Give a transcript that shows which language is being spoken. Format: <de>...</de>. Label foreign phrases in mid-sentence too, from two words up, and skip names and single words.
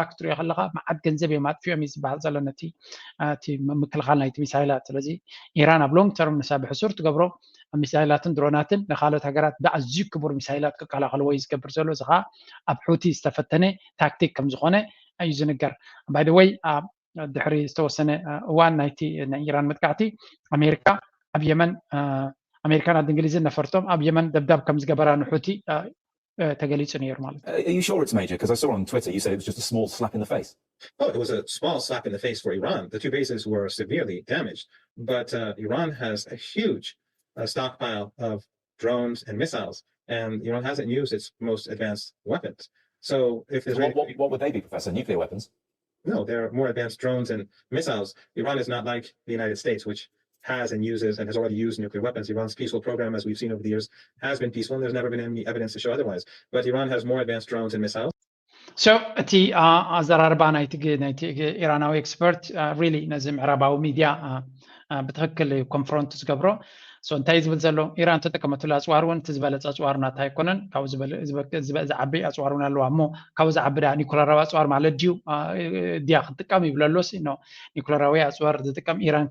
<ti>ክትሪኦ ከለካ መዓት ገንዘብ እዮም ኣጥፊኦም እዩ ዝበሃል ዘሎ ነቲ ምክልኻል ናይቲ ሚሳይላት ስለዚ ኢራን ኣብ</ti> <en>long term</en> <ti>ንሳ ብሕሱር ትገብሮ ሚሳይላትን ድሮናትን ንካልኦት ሃገራት ብኣዝዩ ክቡር ሚሳይላት ክከላኸልዎ እዩ ዝገብር ዘሎ እዚ ከዓ ኣብ ሑቲ ዝተፈተነ ታክቲክ ከም ዝኾነ እዩ ዝንገር ባይ ደ ወይ ድሕሪ ዝተወሰነ እዋን ናይቲ ናይ ኢራን መጥቃዕቲ ኣሜሪካ ኣብ የመን ኣሜሪካን ኣብ እንግሊዝን ነፈርቶም ኣብ የመን ደብዳብ ከም ዝገበራ ንሑቲ</ti> <en>Are you sure it's major? Because I saw on Twitter you said it was just a small slap in the face. Oh, it was a small slap in the face for Iran. The two bases were severely damaged, but Iran has a huge stockpile of drones and missiles, and Iran hasn't used its most advanced weapons. So, if there's what would they be, Professor? Nuclear weapons? No, they're more advanced drones and missiles. Iran is not like the United States, which has and uses and has already used nuclear weapons. Iran's peaceful program, as we've seen over the years, has been peaceful, and there's never been any evidence to show otherwise. But Iran has more advanced drones and missiles. So,</en> <ti>እቲ ኣዘራርባ ናይቲ ኢራናዊ ኤክስፐርት ሪሊ ነዚ ምዕራባዊ ሚድያ ብትክክል ኮንፍሮንት ዝገብሮ እንታይ ዝብል ዘሎ ኢራን ተጠቀመትሉ ኣፅዋር እውን እቲ ዝበለፀ ኣፅዋር ናታ ኣይኮነን ካብኡ ዝዓቢ ኣፅዋር እውን ኣለዋ እሞ ካብኡ ዝዓቢ ዳ ኒኩለራዊ ኣፅዋር ማለት ድዩ ድያ ክትጥቀም ይብለሎስ ኖ ኒኩለራዊ ኣፅዋር ዝጥቀም ኢራን</ti>